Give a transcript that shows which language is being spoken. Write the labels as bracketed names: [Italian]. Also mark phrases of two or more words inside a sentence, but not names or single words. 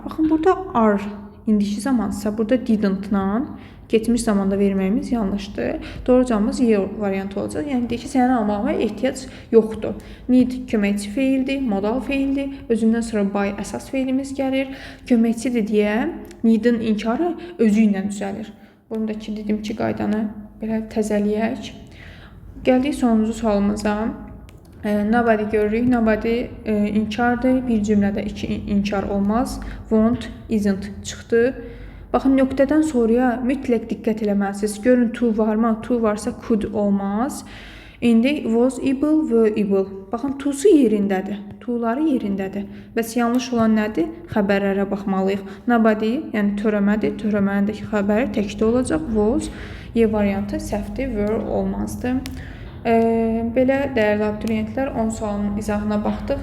[Azerbaijani] Baxın, burada are indiki zamansa, burada didn't-la keçmiş zamanda verməyimiz yanlışdır. Doğru cavabımız Y variantı olacaq. Yəni, deyir ki, sənin almağa ehtiyac yoxdur. Need köməkçi feildir, modal feildir. Özündən sonra by əsas feilimiz gəlir. Köməkçidir deyə need-in inkarı özü ilə düzəlir. Bunu da ki, dedim ki, qaydanı belə təzələyək. Gəldik sonuncu sualımıza. Nobody görürük. Nobody inkardır. Bir cümlədə 2 inkar olmaz. [English] Won't, isn't çıxdı. [Azerbaijani] Baxın, nöqtədən sonraya mütləq diqqət eləməlisiniz. Görün, to varmı? To varsa could olmaz. İndi [English] was able, were able. [Azerbaijani] Baxın, to'su yerindədir. To'ları yerindədir. Bəs yanlış olan nədir? Xəbərlərə baxmalıyıq. Nobody, yəni törəmədir. Törəmənindəki xəbəri təkdə olacaq. Was, Y variantı səhvdir. Were olmazdı. Belə dəyərli abituriyentlər 10 sualın izahına baxdıq.